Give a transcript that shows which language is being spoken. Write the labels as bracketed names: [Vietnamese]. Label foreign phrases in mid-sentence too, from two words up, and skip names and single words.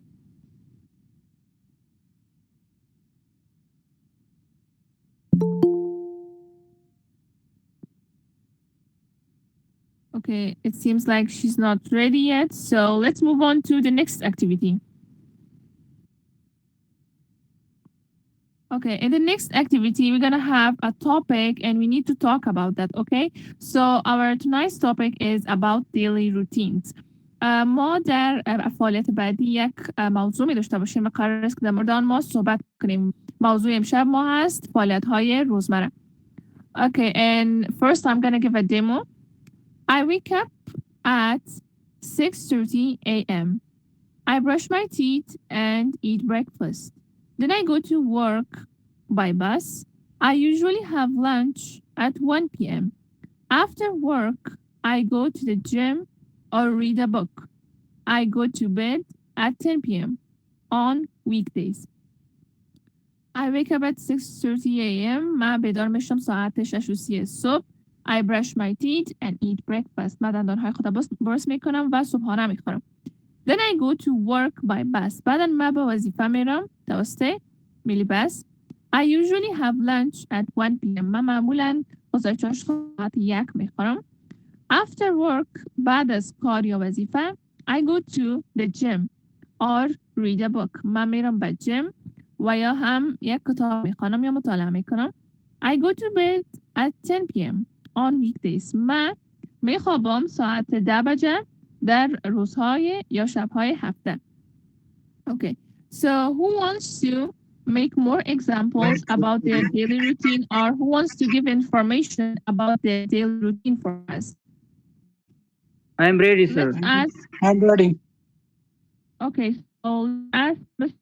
[English] Okay, it seems like she's not ready yet. So let's move on to the next activity. Okay, in the next activity, we're gonna have a topic and we need to talk about that, okay? So our tonight's topic is about daily routines. [Persian] ما در فعالیت بعدی یک موضوع می داشته باشیم و قرار است که در مورد آن ما صحبت کنیم. موضوع امشب ما هست فعالیت‌های روزمره. [English] Okay, and first I'm gonna give a demo. I wake up at 6:30 a.m. I brush my teeth and eat breakfast. Then I go to work by bus. I usually have lunch at 1 p.m. After work, I go to the gym or read a book. I go to bed at 10 p.m. on weekdays. I wake up at 6:30 a.m. [Persian] من بیدار میشم ساعت 6:30 صبح. [English] I brush my teeth and eat breakfast. [Persian] من دندانهای خودم برس میکنم و صبحانه میخورم. [English] Then I go to work by bus. [Persian] بعدا من به وظیفه میرم توسط میلی بس. [English] I usually have lunch at 1 p.m. [Persian] من معمولا غذای چاشت ساعت 1 میخورم. [English] After work, [Persian] بعد از کار یا وظیفه, [English] I go to the gym or read a book. [Persian] من میرم به جیم و یا هم یک کتاب میخوانم یا مطالعه میکنم. [English] I go to bed at 10 p.m. on weekdays. [Persian] من میخوابم ساعت 10 بجه در روزهای یا شبهای هفته. [English] Okay, so who wants to make more examples about their daily routine or who wants to give information about their daily routine for us? I'm ready, sir. Let's ask. I'm ready. Okay, so ask Mr.